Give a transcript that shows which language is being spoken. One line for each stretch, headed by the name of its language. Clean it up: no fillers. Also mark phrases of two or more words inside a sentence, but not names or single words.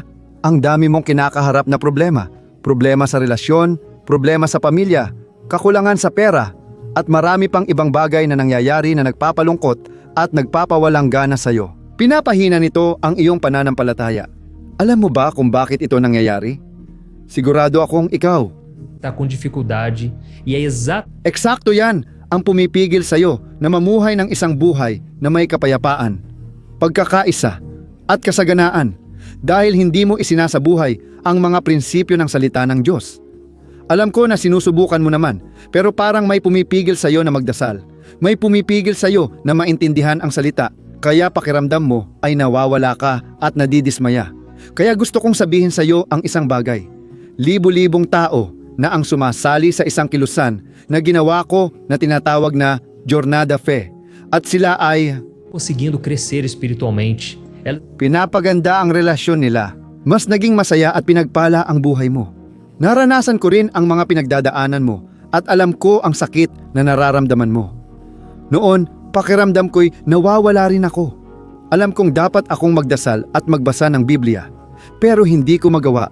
Filipino: Ang dami mong kinakaharap na problema. Problema sa relasyon, problema sa pamilya, kakulangan sa pera, at marami pang ibang bagay na nangyayari na nagpapalungkot at nagpapawalang gana sa iyo. Pinapahina nito ang iyong pananampalataya. Alam mo ba kung bakit ito nangyayari? Sigurado akong ikaw.
Portuguese: Está com dificuldade e é exato
Filipino: Eksakto yan ang pumipigil sa iyo na mamuhay ng isang buhay na may kapayapaan, pagkakaisa, at kasaganaan dahil hindi mo isinasabuhay ang mga prinsipyo ng salita ng Diyos. Alam ko na sinusubukan mo naman, pero parang may pumipigil sa iyo na magdasal. May pumipigil sa iyo na maintindihan ang salita, kaya pakiramdam mo ay nawawala ka at nadidismaya. Kaya gusto kong sabihin sa iyo ang isang bagay. Libo-libong tao na ang sumasali sa isang kilusan na ginawa ko na tinatawag na Jornada Fe. At sila ay
Portuguese: conseguindo crescer espiritualmente.
Filipino: pinapaganda ang relasyon nila. Mas naging masaya at pinagpala ang buhay mo. Naranasan ko rin ang mga pinagdadaanan mo at alam ko ang sakit na nararamdaman mo. Noon, pakiramdam ko'y nawawala rin ako. Alam kong dapat akong magdasal at magbasa ng Biblia, pero hindi ko magawa.